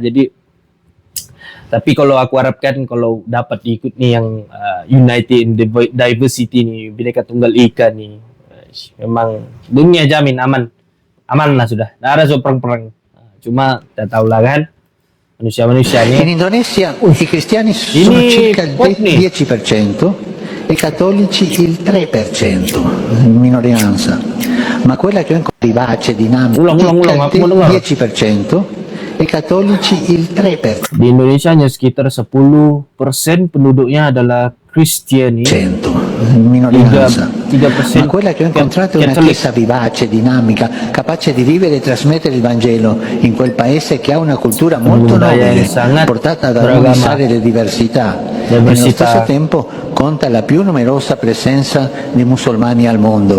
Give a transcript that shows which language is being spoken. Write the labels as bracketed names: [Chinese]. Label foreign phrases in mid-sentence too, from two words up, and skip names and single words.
[Malay] Jadi tapi kalau aku harapkan kalau dapat diikut ni yang [English] United in Diversity [Malay] ni, Bhinneka Tunggal Ika ni, memang dunia jamin aman. Aman lah sudah. Tak ada so perang-perang. Cuma tak tahulah kan, manusia-manusia ni. [Italian] In Indonesia i cristiani sono circa il 10% e i cattolici il 3%, minoranza. Ma quella che è vivace, dinamica, [Indonesian] Ulang, aku mau dengar. [Italian] 10% e i cattolici il 3%. [Indonesian] Di Indonesia hanya sekitar 10% penduduknya adalah Kristiani. [Italian] Minoranza. 3% Ma quella che ho incontrato è una chiesa vivace, dinamica, capace di vivere e trasmettere il Vangelo in quel paese che ha una cultura molto nobile, portata ad armonizzare le diversità. E nello stesso tempo conta la più numerosa presenza di musulmani al mondo.